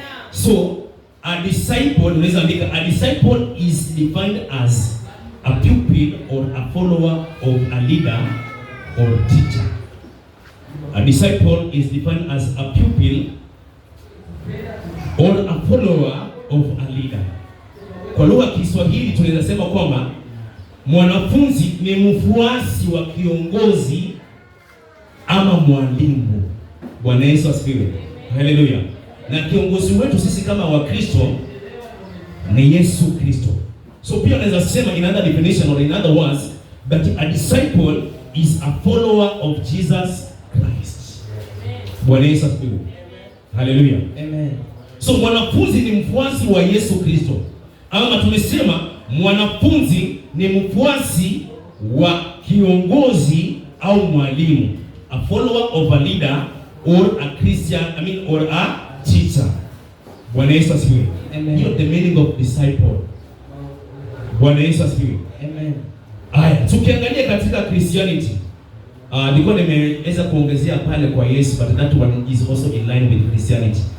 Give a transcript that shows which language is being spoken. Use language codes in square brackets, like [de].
[en] So a disciple, [sw] unaweza andika, [en] a disciple is defined as a pupil or a follower of a leader or teacher. A disciple is defined as a pupil or a follower of a leader. [sw] Kwa lugha ya Kiswahili tunaweza sema kwamba mwanafunzi ni mfuasi wa kiongozi ama mwalimu. Bwana Yesu asifiwe. Haleluya. Na kiongozi wetu sisi kama Wakristo ni Yesu Kristo. So pia unaweza sema [en] in other definition or in other words, that a disciple is a follower of Jesus Christ. [sw] Bwana Yesu asifiwe. Haleluya. Amen. So mwanafunzi ni mfuasi wa Yesu Kristo. Ama tumesema mwanafunzi ni mfuasi wa kiongozi au mwalimu. [en] A follower of a leader or a Christian, or a teacher. [sw] Bwana Yesu asifiwe. Amen. [en] You know the meaning of disciple. [sw] Bwana Yesu asifiwe. Amen. Aya, tukiangalia katika Christianity, nilikuwa nimeweza kuongezea pale kwa Yesu, [en] but that one is also in line with Christianity.